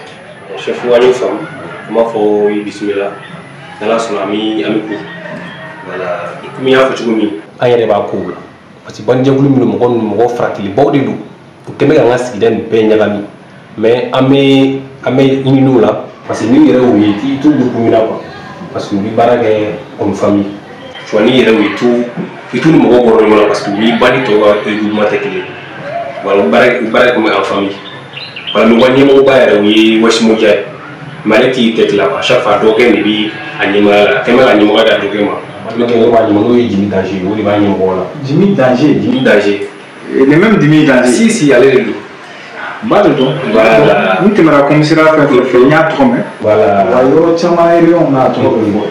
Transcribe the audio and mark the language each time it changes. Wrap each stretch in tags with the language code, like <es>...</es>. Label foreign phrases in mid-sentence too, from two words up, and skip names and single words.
<bm>Chef an y'o faamu an b'a fɔ i bisimila n'ala sɔnna an bɛ ko voilà komi n y'a fɔ cogo min an yɛrɛ b'a kow la</bm> <fr>parce que</fr> <bm>bandijɛkulu minnu mɔgɔ faratilibaw de don u kɛmɛ k'an ka sigida nin bɛɛ ɲagami mais an bɛ ɲininiw la</bm> <fr>parce que</fr> <bm>n'i yɛrɛ y'o ye i t'u groupe min na quoi</bm> <fr>parce que</fr> <bm>u bɛ baara kɛ</bm> <fr>comme famille tu vois</fr> <bm>n'i yɛrɛ y'o ye i t'u ni mɔgɔw bɔra ɲɔgɔn na</bm> <fr>parce que</fr> <bm>u ni bandi tɔw ka groupement tɛ kelen voilà u baara kɛ</bm> <fr>comme en famille voilà mais</fr> <bm>wa ɲɛmɔgɔba yɛrɛ o ye West Moja ye mais ale t'i tête la</bm> <fr>à chaque fois</fr> <bm>dɔgɔkɛ de bɛ a ɲɛmɔgɔya la a kɛmɛ ka ɲɛmɔgɔya da dɔgɔkɛ ma ne kɛ b'a ɲɛmɔgɔ n'o ye Jimi Danger o de b'a ɲɛmɔgɔ la. Jimi Danger.</bm> <fr>Le même</fr> <bm>Jimi Danger. Si ale de don. Ba de don. Voilà. N tɛmɛra commissariat fɛn fɛn n y'a tɔgɔ mɛn. Voilà. Wa yɔrɔ caman région n'a tɔgɔ bɛ bɔ.</bm>